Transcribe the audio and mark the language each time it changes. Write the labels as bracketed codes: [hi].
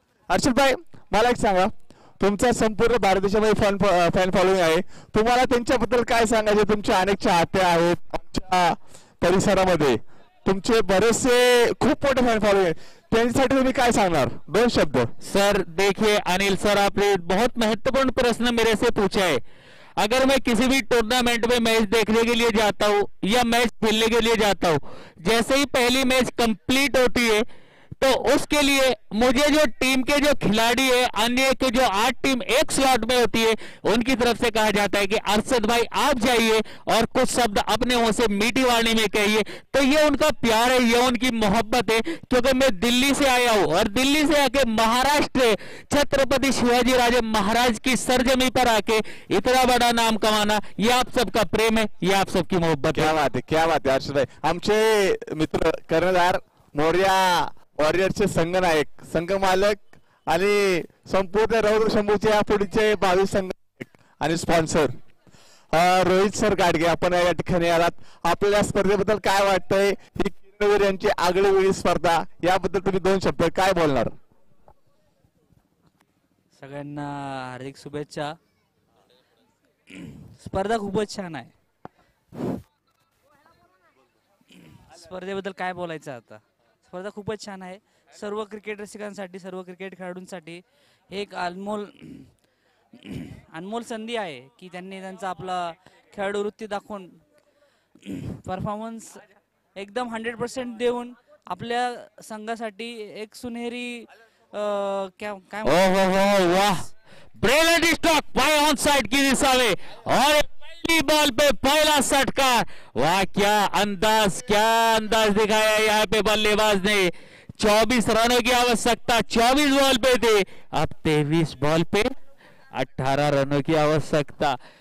[mr] हर्षद भाई, मला एक सांगा, तुमचा संपूर्ण भारत देशामध्ये फॅन फॉलोइंग आहे, तुम्हाला त्यांच्याबद्दल काय सांगायचे? तुमचे अनेक चाहते आहेत आमच्या परिसरामध्ये, तुमचे बरेचसे खूप मोठे फॅन फॉलोइंग आहे, त्यांच्यासाठी तुम्ही काय सांगणार? 2 शब्द. [hi] सर देखिए अनिल सर, आपने बहुत महत्वपूर्ण प्रश्न मेरे से पूछा है. अगर मैं किसी भी टूर्नामेंट में मैच देखने के लिए जाता हूं या मैच खेलने के लिए जाता हूं, जैसे ही पहली मैच कंप्लीट होती है तो उसके लिए मुझे जो टीम के जो खिलाड़ी है, अन्य के जो 8 टीम एक स्लॉट में होती है, उनकी तरफ से कहा जाता है कि अरशद भाई आप जाइए और कुछ शब्द अपने मुंह से मीठी वाणी में कहिए. तो ये उनका प्यार है, ये उनकी मोहब्बत है, क्योंकि मैं दिल्ली से आया हूं और दिल्ली से आके महाराष्ट्र छत्रपति शिवाजी राजे महाराज की सरजमी पर आके इतना बड़ा नाम कमाना, ये आप सबका प्रेम है, ये आप सबकी मोहब्बत है. क्या बात है, क्या बात है हर्षद भाई. [mr] आमचे मित्र कर्णधार मोर्या वॉरियरचे संघनायक, संघमालक आणि संपूर्ण रौद्र शंभूचे या पुढचे 22 संघनायक आणि स्पॉन्सर रोहित सर गाडगे, आपण या ठिकाणी आलात. आपल्या स्पर्धेबद्दल काय वाटतंय? ही किरणवीर यांची आगळीवेगळी स्पर्धा, याबद्दल तुम्ही 2 शब्द काय बोलणार? सगळ्यांना हार्दिक शुभेच्छा. स्पर्धा खूपच छान आहे. स्पर्धेबद्दल काय बोलायचं आता? स्पर्धा खूपच छान आहे. सर्व क्रिकेट रसिकांसाठी, सर्व क्रिकेट खेळाडूंसाठी एक अनमोल संधी आहे की त्यांनी त्यांचा आपला खेळाडू वृत्ती दाखवून परफॉर्मन्स एकदम 100% देऊन आपल्या संघासाठी एक सुनहरी काय [hi] वाह, brilliant stroke bye on side की दिशा में और पहली बॉल पे पहला षटकार. वाह, क्या अंदाज दिखाया यहाँ पे बल्लेबाज ने. 24 रनों की आवश्यकता 24 बॉल पे थे, अब 23 बॉल पे 18 रनों की आवश्यकता.